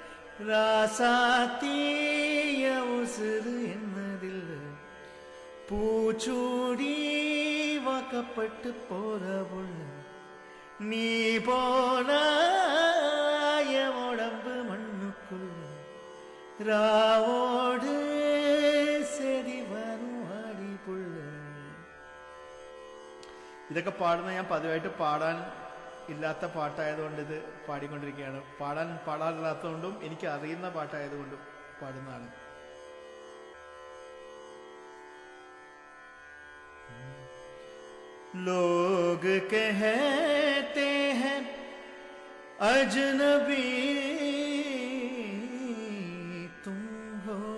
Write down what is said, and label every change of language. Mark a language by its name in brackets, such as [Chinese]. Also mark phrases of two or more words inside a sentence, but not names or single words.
[Tamil] ராசாத்தீய உசுறு என்னதில்லை, பூச்சூடி வாக்கப்பட்டு போற புள்ள, நீ போனாய உடம்பு மண்ணுக்குள்ள, ராவோடு செடி வரும் ஆடி புள்ள. [Malayalam] ഇതൊക്കെ പാടുന്ന ഞാൻ പതിവായിട്ട് പാടാൻ ഇല്ലാത്ത പാട്ടായതുകൊണ്ട് ഇത് പാടിക്കൊണ്ടിരിക്കുകയാണ്. പാടാറില്ലാത്തതുകൊണ്ടും എനിക്ക് അറിയുന്ന പാട്ടായതുകൊണ്ടും പാടുന്നതാണ്. [Hindi] लोग कहते हैं अजनबी तुम हो,